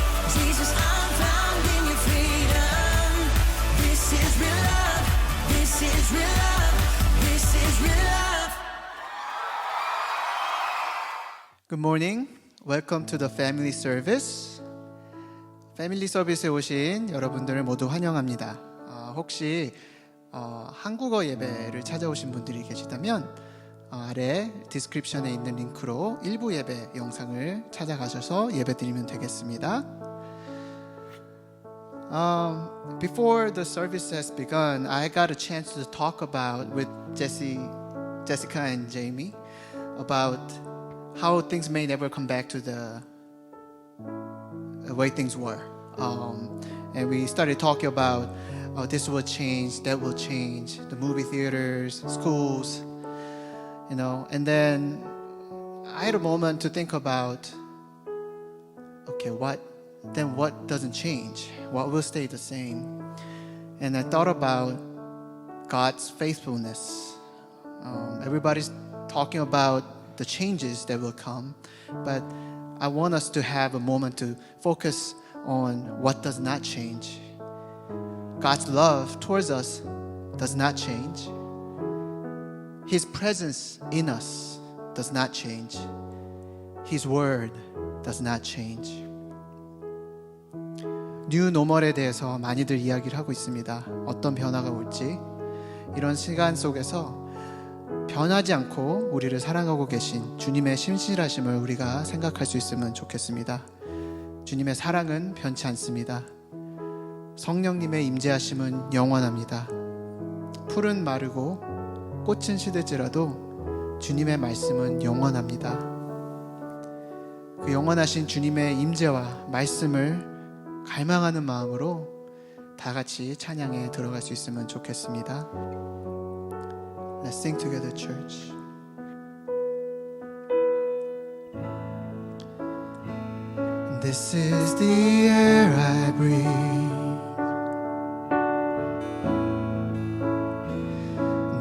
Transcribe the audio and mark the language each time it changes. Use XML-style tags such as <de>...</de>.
<en>Jesus, I'm found in your freedom. This is real love. This is real love. This is real love. Good morning. Welcome to the family service.</en> <ko>패밀리 서비스에 오신 여러분들을 모두 환영합니다. 혹시 한국어 예배를 찾아오신 분들이 계시다면 아래 디스크립션에 있는 링크로 일부 예배 영상을 찾아가셔서 예배드리면 되겠습니다.</ko> <en>Before the service has begun, I got a chance to talk about with Jessica and Jamie about how things may never come back to the way things were. And we started talking about this will change, that will change, the movie theaters, schools, and then I had a moment to think about, okay, what doesn't change? What will stay the same? And I thought about God's faithfulness. Everybody's talking about the changes that will come, but I want us to have a moment to focus on what does not change. God's love towards us does not change. His presence in us does not change. His word does not change.</en> <ko>뉴 노멀에 대해서 많이들 이야기를 하고 있습니다. 어떤 변화가 올지 이런 시간 속에서 변하지 않고 우리를 사랑하고 계신 주님의 신실하심을 우리가 생각할 수 있으면 좋겠습니다. 주님의 사랑은 변치 않습니다. 성령님의 임재하심은 영원합니다. 풀은 마르고 꽃은 시들지라도 주님의 말씀은 영원합니다. 그 영원하신 주님의 임재와 말씀을 갈망하는 마음으로 다 같이 찬양에 들어갈 수 있으면 좋겠습니다.</ko> <en>Let's sing together, church. This is the air I breathe.</en>